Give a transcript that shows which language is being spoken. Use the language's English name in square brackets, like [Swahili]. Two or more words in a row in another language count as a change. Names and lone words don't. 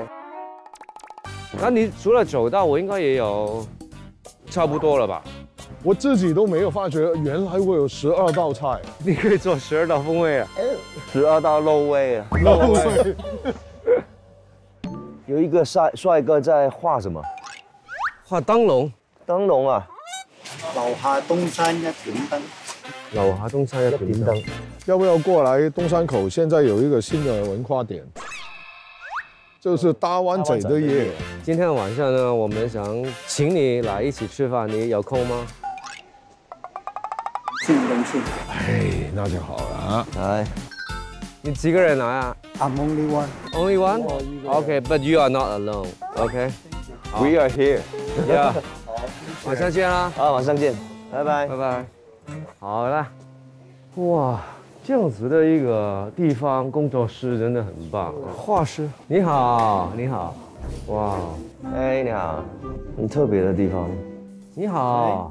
[Chinese] 那你煮了9道，我应该也有差不多了吧？我自己都没有发觉，原来我有12道菜。你可以做12道风味啊，12道肉味啊，肉味。有一个帅哥在画什么？画灯笼。灯笼啊！樓下東山一點燈。樓下東山一點燈。要不要過來東山口？現在有一個新的文化點，就是大灣仔的夜。今天晚上呢，我們想請你來一起吃飯，你有空嗎？先用先。哎，那就好了。來。你幾個人來啊 [English] ？I'm only one. Only one? Okay, but you are not alone. Okay. We are here. Yeah. [Chinese] 晚上見啦。好，晚上見。 拜拜，拜拜。好了，哇，这样子的一个地方工作室真的很棒。画师，你好，你好，哇，哎，你好，很特别的地方。你好，